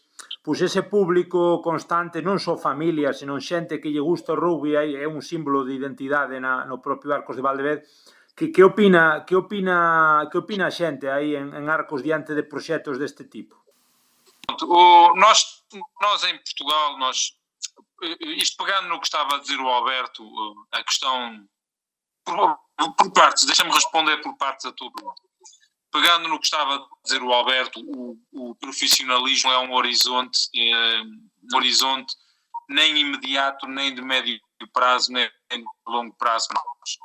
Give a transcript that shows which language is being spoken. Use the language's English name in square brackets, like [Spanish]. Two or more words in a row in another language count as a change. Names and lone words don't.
[Galician] Pois ese público constante, non só familia, senón xente que lle gusta o rugby, é un símbolo de identidade no propio Arcos de Valdevez. Que opina a xente aí en Arcos diante de proxectos deste tipo? [Portuguese] Nós em Portugal, isto pegando no que estava a dizer o Alberto, a questão por partes, deixa-me responder por partes a tua pergunta. Pegando no que estava a dizer o Alberto, o profissionalismo é um horizonte nem imediato, nem de médio prazo, nem de longo prazo para nós.